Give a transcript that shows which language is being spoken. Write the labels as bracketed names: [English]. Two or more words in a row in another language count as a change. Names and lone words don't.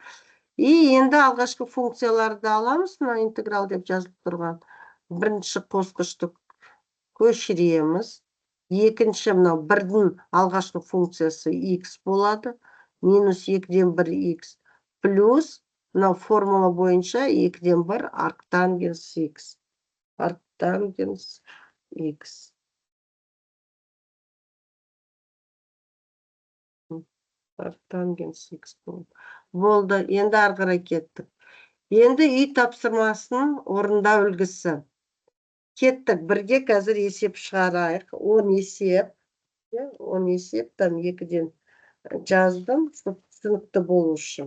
[Kazakh] И енді алғашқы функцияларды аламыз, мына интеграл деп жазылып тұрған. Бірінші қосқышты көшіреміз. Екінші мынау 1-дің алғашқы функциясы x болады. Минус 2-ден 1 x плюс мынау формула бойынша 2-ден 1 arctangents x. Arctangents x. Arctangents x болды. Енді ары қарай кеттік. Енді үй тапсырмасын орындау үлгісі. Кеттік. Бірге қазір есеп шығарайық. 10 есеп. 10 есеп, там 2-ден жаздым, түсінікті болу үшін.